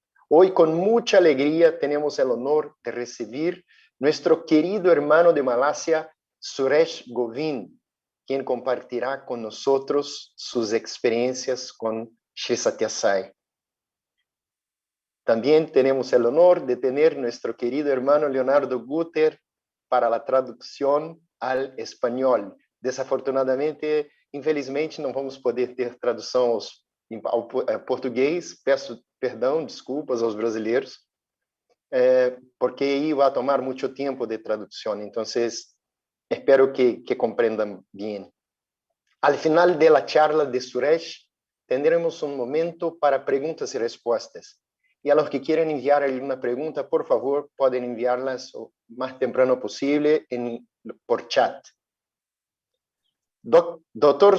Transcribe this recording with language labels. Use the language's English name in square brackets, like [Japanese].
[Spanish] Hoy con mucha alegría tenemos el honor de recibir nuestro querido hermano de Malasia, Suresh Govind, quien compartirá con nosotros sus experiencias con Shri Satya Sai. También tenemos el honor de tener nuestro querido hermano Leonardo Guter para la traducción al español. [Portuguese] Desafortunadamente, infelizmente, não vamos poder ter tradução ao português. Peço perdão, desculpas aos brasileiros, porque [Spanish] iba a tomar [Portuguese] muito tempo de tradução. Então, espero que compreendam bem. [Spanish] Al final de la charla de Suresh, tendremos un momento para preguntas y respuestas. Y a los que quieran enviar alguna pregunta, por favor, pueden enviarlas lo más temprano posible por chat. Dr.